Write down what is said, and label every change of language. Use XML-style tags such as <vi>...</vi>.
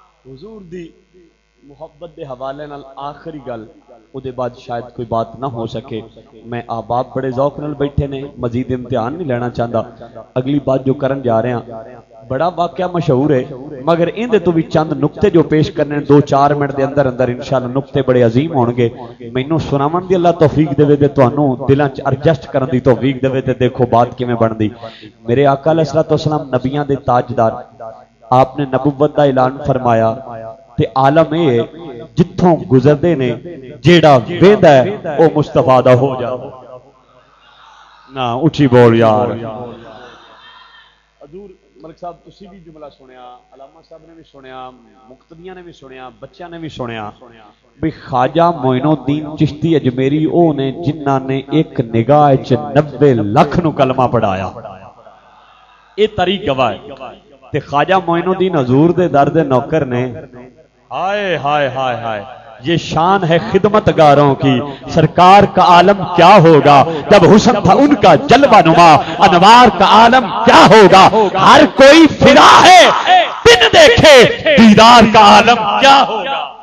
<pa>حضور دی محبت دے حوالے نال آخری گل او دے بعد شاید کوئی بات نہ ہو سکے. میں احباب بڑے ذوق نال بیٹھے نے, مزید امتحان نہیں لینا چاہتا. اگلی بات جو کرن جا رہے ہیں بڑا واقعہ مشہور ہے, مگر ان دے تو بھی چند نقطے جو پیش کرنے 2-4 منٹ دے اندر اندر انشاءاللہ نقطے بڑے عظیم ہون گے. مینوں سناون دی اللہ توفیق دے تے تانوں دلاں چ ایڈجسٹ کرن دی توفیق دے تے دیکھو بات کیویں بندی. میرے آقا علیہ الصلوۃ والسلام نبیاں دے تاجدار, آپ نے نبوت دا اعلان فرمایا تے عالم اے جتھوں گزردے نے جیڑا ویندا ہے او مصطفیٰ دا ہو جا. نا اچھی بول یار. حضور ملک صاحب تسی بھی جملہ سنیا, علامہ صاحب نے بھی سنیا, مقتدیاں نے بھی سنیا, بچیاں نے بھی سنیا بھی خواجہ معین الدین چشتی اجمیری او نے جنہاں نے ایک نگاہ چ 90 لاکھ نو کلمہ پڑھایا. اے تاریخ گواہ ہے. تے خواجہ معین الدین حضور دے در دے نوکر نے.</pa> <ur>ہائے ہائے ہائے ہائے, یہ شان ہے خدمتگاروں کی. سرکار کا عالم کیا ہوگا جب حسن تھا ان کا جلوہ نما, انوار کا عالم کیا ہوگا ہر کوئی فدا ہے بن دیکھے دیدار کا عالم کیا ہوگا.</ur>